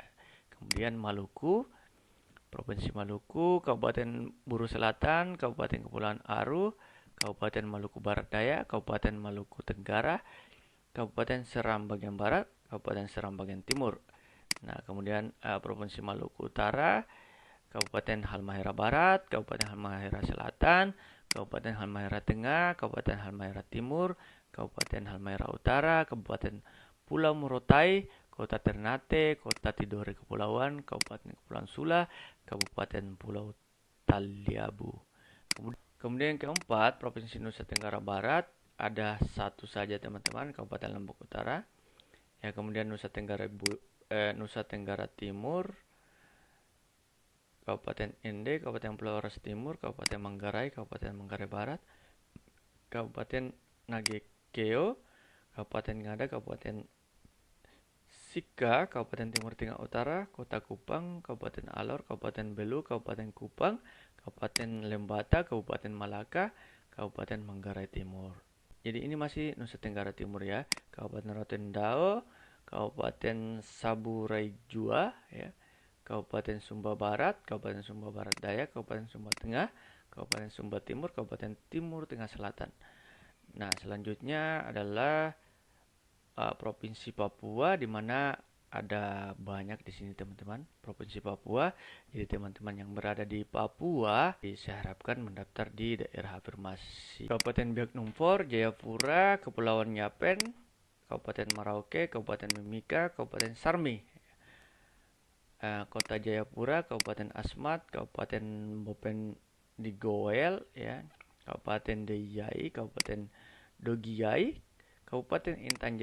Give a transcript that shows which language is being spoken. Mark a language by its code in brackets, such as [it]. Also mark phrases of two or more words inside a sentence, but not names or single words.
[id] Kemudian Maluku, Provinsi Maluku, Kabupaten Buru Selatan, Kabupaten Kepulauan Aru, Kabupaten Maluku Barat Daya, Kabupaten Maluku Tenggara, Kabupaten Seram bagian barat, Kabupaten Seram bagian timur. Nah, kemudian Provinsi Maluku Utara, Kabupaten Halmahera Barat, Kabupaten Halmahera Selatan, Kabupaten Halmahera Tengah, Kabupaten Halmahera Timur, Kabupaten Halmahera Utara, Kabupaten Pulau Morotai, Kota Ternate, Kota Tidore Kepulauan, Kabupaten Kepulauan Sula, Kabupaten Pulau Taliabu. Kemudian yang keempat, Provinsi Nusa Tenggara Barat, ada satu saja teman-teman, Kabupaten Lombok Utara. Ya, kemudian Nusa Tenggara Timur, Kabupaten Ende, Kabupaten Pulau Ras Timur, Kabupaten Manggarai, Kabupaten Manggarai Barat, Kabupaten Nagekeo, Kabupaten Ngada, Kabupaten Sika, Kabupaten Timur Tengah Utara, Kota Kupang, Kabupaten Alor, Kabupaten Belu, Kabupaten Kupang, Kabupaten Lembata, Kabupaten Malaka, Kabupaten Manggarai Timur. Jadi ini masih Nusa Tenggara Timur ya. Kabupaten Rotendao, Kabupaten Saburai Jua, ya. Kabupaten Sumba Barat, Kabupaten Sumba Barat Daya, Kabupaten Sumba Tengah, Kabupaten Sumba Timur, Kabupaten Timur Tengah Selatan. Nah, selanjutnya adalah Provinsi Papua, di mana ada banyak di sini teman-teman. Provinsi Papua. Jadi teman-teman yang berada di Papua saya harapkan mendaftar di daerah afirmasi. Kabupaten Biak Numfor, Jayapura, Kepulauan Yapen, Kabupaten Merauke, Kabupaten Mimika, Kabupaten Sarmi. Kota Jayapura, Kabupaten Asmat, Kabupaten Bopen Digoel, ya, Kabupaten Deiyai, Kabupaten Dogiyai, Kabupaten Intan